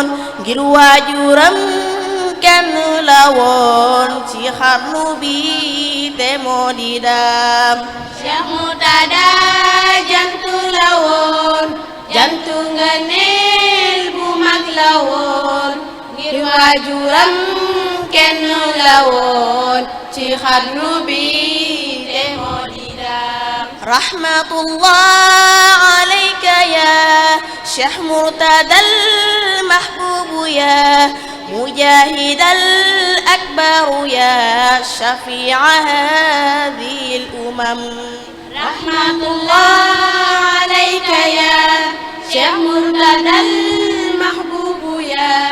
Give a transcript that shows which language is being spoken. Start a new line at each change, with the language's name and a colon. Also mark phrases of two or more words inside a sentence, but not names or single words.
Wolof: ngir waajuram kenn la woon ci xarnu bi te moo di daam Cheikh Murtada jantu la woon jantu nga neel bu mag la woon ngir waajuram kenn la woon ci xarnu bi te moo di daam
Arabic: رحمة الله عليك يا شيخ مرتضى المحبوب يا مجاهد الأكبر يا شفيع هذه الأمم رحمة الله عليك يا شيخ مرتضى المحبوب يا